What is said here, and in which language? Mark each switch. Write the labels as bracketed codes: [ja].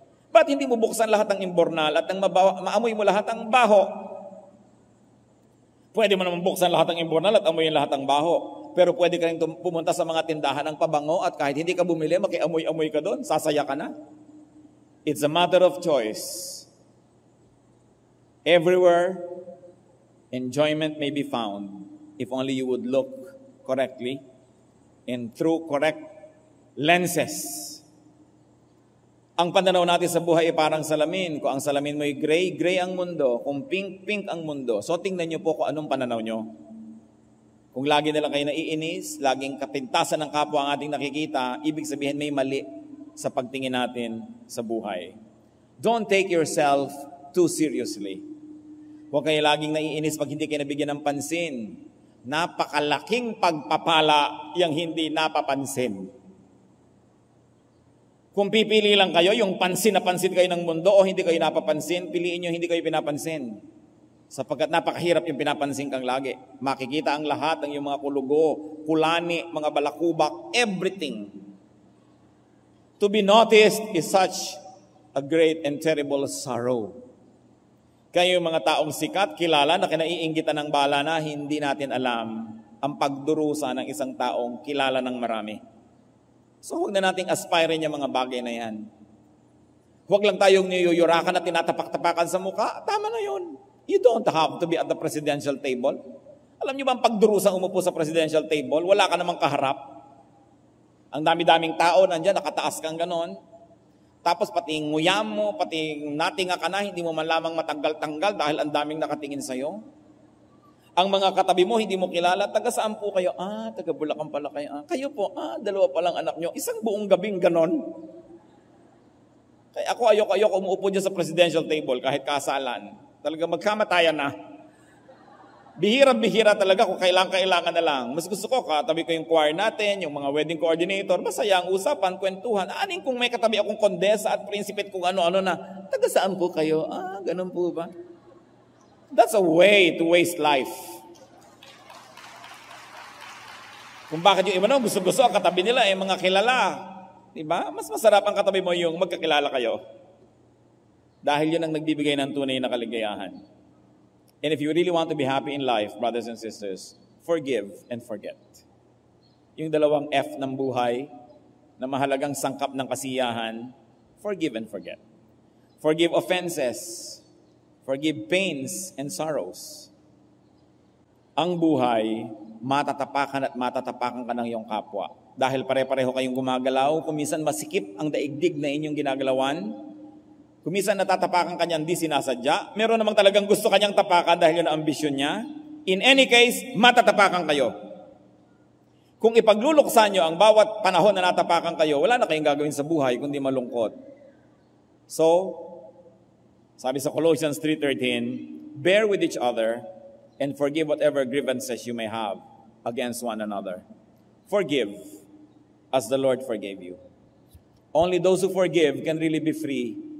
[tl] Ba't hindi mo buksan lahat ng imbornal at nang maamoy mo lahat ng baho? Pwede mo naman buksan lahat ng imbornal at amoyin lahat ng baho. Pero pwede ka rin pumunta sa mga tindahan ng pabango at kahit hindi ka bumili, makiamoy-amoy ka doon, sasaya ka na. [en] It's a matter of choice. Everywhere, enjoyment may be found if only you would look correctly and through correct lenses. [tl] Ang pananaw natin sa buhay ay parang salamin. Kung ang salamin mo ay gray, gray ang mundo. Kung pink, pink ang mundo. So tingnan nyo po kung anong pananaw nyo. Kung lagi na lang kayo naiinis, laging kapintasan ng kapwa ang ating nakikita, ibig sabihin may mali sa pagtingin natin sa buhay. [en] Don't take yourself too seriously. [tl] Huwag kayo laging naiinis pag hindi kayo nabigyan ng pansin. Napakalaking pagpapala yung hindi napapansin. Kung pipili lang kayo, yung pansin na pansin kayo ng mundo o hindi kayo napapansin, piliin nyo hindi kayo pinapansin. Sapagkat napakahirap yung pinapansin kang lagi. Makikita ang lahat ng yung mga kulugo, kulani, mga balakubak, everything. [en] To be noticed is such a great and terrible sorrow. [tl] Kayo yung mga taong sikat, kilala na kinaiinggitan ng bala na hindi natin alam ang pagdurusa ng isang taong kilala ng marami. So huwag na nating aspirin yung mga bagay na yan. Huwag lang tayong niyuyurakan at tinatapak-tapakan sa mukha. Tama na yun. [en] You don't have to be at the presidential table. [tl] Alam niyo ba ang pagdurusang umupo sa presidential table? Wala ka namang kaharap. Ang dami-daming tao nandyan, nakataas kang ganon. Tapos pati nguyam mo, pati natinga ka na, hindi mo man lamang matanggal-tanggal dahil ang daming nakatingin sa'yo. Ang mga katabi mo, hindi mo kilala, taga saan po kayo? Taga Bulacan pala kayo. Kayo po, dalawa palang anak nyo. Isang buong gabing ganon. Kaya ayoko umuupo dyan sa presidential table kahit kasalan. Talaga magkamatayan na. Bihira-bihira talaga kung kailangan na lang. Mas gusto ko, katabi ko yung choir natin, yung mga wedding coordinator, masaya ang usapan, kwentuhan. Aning kung may katabi akong kondesa at prinsipet kung ano-ano na, taga saan po kayo? Ganun po ba? [en] That's a way to waste life. [tl] Kung bakit yung iba naman gusto-gusto ang katabi nila mga kilala. Diba? Mas masarap ang katabi mo yung magkakilala kayo. Dahil yun ang nagbibigay ng tunay na kaligayahan. [en] And if you really want to be happy in life, brothers and sisters, forgive and forget. [tl] Yung dalawang F ng buhay na mahalagang sangkap ng kasiyahan, [en] forgive and forget. Forgive offenses. Forgive pains and sorrows. [tl] Ang buhay, matatapakan at matatapakan ka ng iyong kapwa. Dahil pare-pareho kayong gumagalaw, kuminsan masikip ang daigdig na inyong ginagalawan, kuminsan natatapakan kanyang di sinasadya, meron namang talagang gusto kanyang tapakan dahil yun ang ambisyon niya. [en] In any case, [tl] matatapakan kayo. Kung ipagluluksa nyo ang bawat panahon na natapakan kayo, wala na kayong gagawin sa buhay kundi malungkot. So, sabi sa [en] Colossians 3:13, bear with each other and forgive whatever grievances you may have against one another. Forgive as the Lord forgave you. Only those who forgive can really be free.